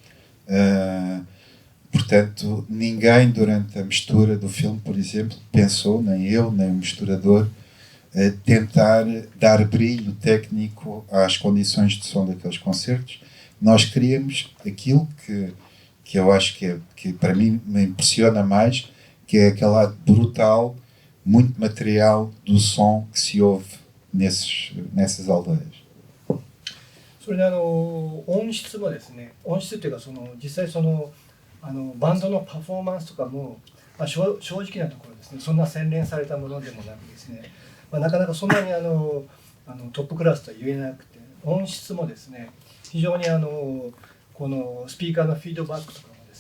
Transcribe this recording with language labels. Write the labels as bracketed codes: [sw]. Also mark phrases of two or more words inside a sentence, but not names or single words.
[pt] Portanto, ninguém durante a mistura do filme, por exemplo, pensou, nem eu, nem o misturador, tentar dar brilho técnico às condições de som daqueles concertos. Nós queríamos aquilo que eu acho que para mim me impressiona mais, que é aquele lado brutal, muito material do som que se ouve nessas aldeias. [ja] それで音質もですね、音質っていうか実際バンドのパフォーマンスとかも、正直なところですね、そんな洗練されたものでもなくですね、なかなかそんなにトップクラスとは言えなくて、音質もですね、非常にこのスピーカーのフィードバックとかもです